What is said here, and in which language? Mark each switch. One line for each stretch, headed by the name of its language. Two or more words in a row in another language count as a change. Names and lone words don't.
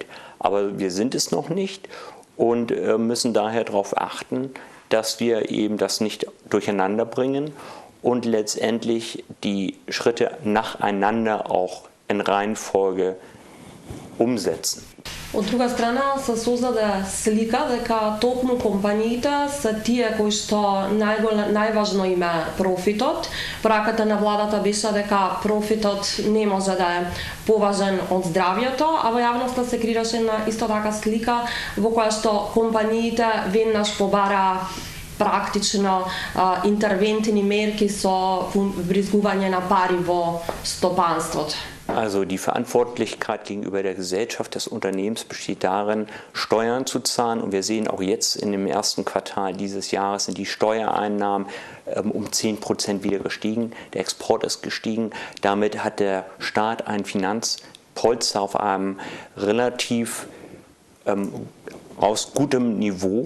German: Aber wir sind es noch nicht und müssen daher darauf achten, dass wir eben das nicht durcheinander bringen und letztendlich die Schritte nacheinander auch in Reihenfolge umsetzen.
Macedonian: Од друга страна се создаде слика дека токму компаниите се тие кои што најважно им е профитот. Пораката на владата беше дека профитот не може да е поважен од здравјето, а во јавноста се креираше една исто така слика во која што компаниите веднаш побараа практично интервентни мерки со вбризгување на пари во стопанството.
German: Also die Verantwortlichkeit gegenüber der Gesellschaft des Unternehmens besteht darin, Steuern zu zahlen. Und wir sehen auch jetzt in dem ersten Quartal dieses Jahres sind die Steuereinnahmen um 10% wieder gestiegen. Der Export ist gestiegen. Damit hat der Staat ein Finanzpolster auf einem relativ aus gutem Niveau.